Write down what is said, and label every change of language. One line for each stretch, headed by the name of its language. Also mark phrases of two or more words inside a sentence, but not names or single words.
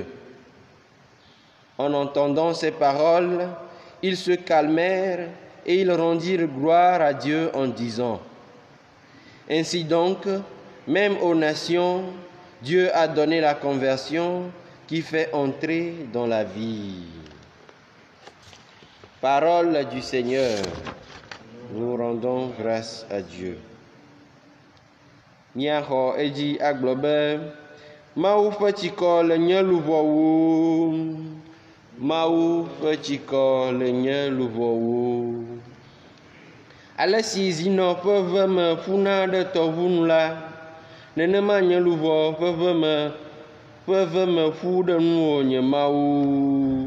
French: En entendant ces paroles, ils se calmèrent et ils rendirent gloire à Dieu en disant, « Ainsi donc, même aux nations, Dieu a donné la conversion qui fait entrer dans la vie. » Parole du Seigneur. Nous rendons grâce à Dieu.
Ewe: Miaxɔ edzi agblɔ be Mawu ƒe tsikɔ le nye luʋɔwu. Mawu ƒe tsikɔ le nye luʋɔwu. Ale si zinɔ ƒe ve me ƒuna ɖe tɔʋu nu la, nenema nye luʋɔ ƒe ve me ƒu ɖe nuwò nye Mawu.